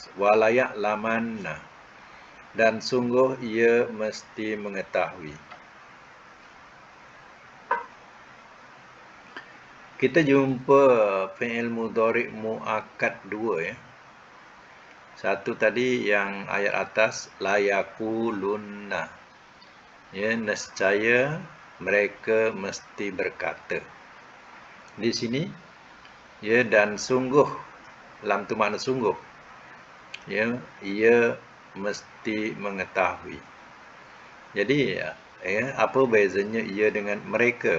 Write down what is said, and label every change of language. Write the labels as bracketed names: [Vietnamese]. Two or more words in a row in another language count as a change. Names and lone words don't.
[Arabic] وليعلمن, [Malay] dan sungguh ia mesti mengetahui. Kita jumpa [Arabic] فعل مضارع مؤكد [Malay] 2 ya. Satu tadi yang ayat atas, [Arabic] لا يقولن. [Malay] Ya, nescaya mereka mesti berkata. Di sini ya, dan sungguh, lam tu makna sungguh. Ya, ia mesti mengetahui. Jadi ya, apa bezanya ia dengan mereka?